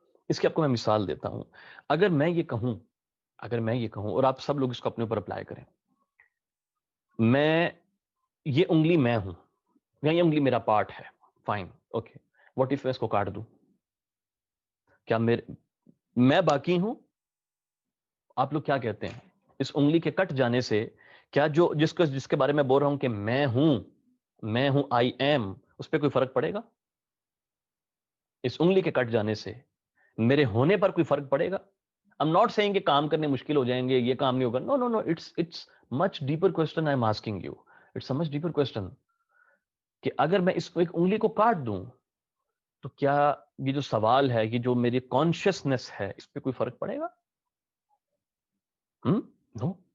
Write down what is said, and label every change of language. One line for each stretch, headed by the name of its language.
Urdu: اس کی آپ کو میں مثال دیتا ہوں. اگر میں یہ کہوں اور آپ سب لوگ اس کو اپنے اوپر اپلائی کریں, میں یہ انگلی میں ہوں, یا یہ انگلی میرا پارٹ ہے,
English: fine, okay, what if
Urdu: میں اس کو کاٹ دوں, کیا میں باقی ہوں؟ آپ لوگ کیا کہتے ہیں, اس انگلی کے کٹ جانے سے کیا جو جس کے بارے میں بول رہا ہوں کہ میں ہوں
English: I am,
Urdu: اس پہ کوئی فرق پڑے گا؟ اس انگلی کے کٹ جانے سے میرے ہونے پر کوئی فرق پڑے گا؟
English: I'm not saying
Urdu: کہ کام کرنے مشکل ہو جائیں گے, یہ کام نہیں ہوگا.
English: No, it's much deeper question I'm asking you. It's a much deeper question
Urdu: کہ اگر میں اس کو ایک انگلی کو کاٹ دوں تو کیا یہ جو سوال ہے, یہ جو میری کانشیسنس ہے, اس پہ کوئی فرق پڑے گا؟
English: No.